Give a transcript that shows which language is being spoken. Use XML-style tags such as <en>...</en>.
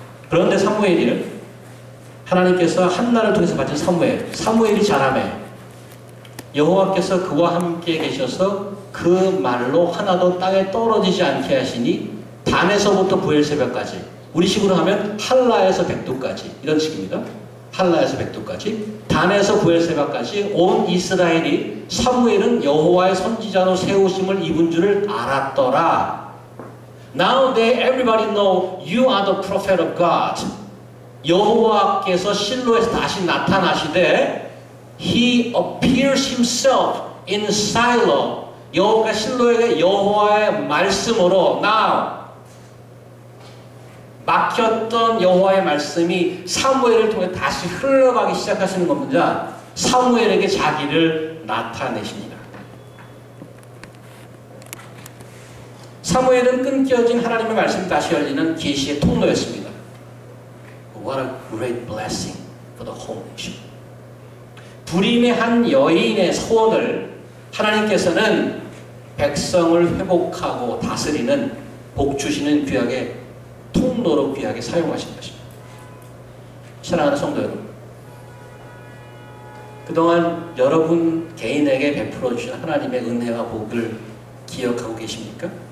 <ko>그런데 사무엘이 하나님께서 한나를 통해서 받은 사무엘이 자라매 여호와께서 그와 함께 계셔서 그 말로 하나도 땅에 떨어지지 않게 하시니 단에서부터 부엘세바까지, 우리 식으로 하면 할라에서 백두까지, 이런 식입니다. 할라에서 백두까지, 단에서 부엘세바까지 온 이스라엘이 사무엘은 여호와의 선지자로 세우심을 입은 줄을 알았더라.</ko> <en>Now they everybody know you are the prophet of God.</en> <ko>여호와께서 실로에서 다시 나타나시되</ko> <en>He appears himself in Shiloh.</en> <ko>여호와가 실로에게 여호와의 말씀으로 now 막혔던 여호와의 말씀이 사무엘을 통해 다시 흘러가기 시작하시는 겁니다. 사무엘에게 자기를 나타내십니다. 사무엘은 끊겨진 하나님의 말씀이 다시 열리는 계시의 통로였습니다.</ko> <en>What a great blessing for the whole nation.</en> <ko>불임의 한 여인의 소원을 하나님께서는 백성을 회복하고 다스리는 복 주시는 귀하게 통로로 귀하게 사용하신 것입니다. 사랑하는 성도 여러분, 그동안 여러분 개인에게 베풀어 주신 하나님의 은혜와 복을 기억하고 계십니까?</ko>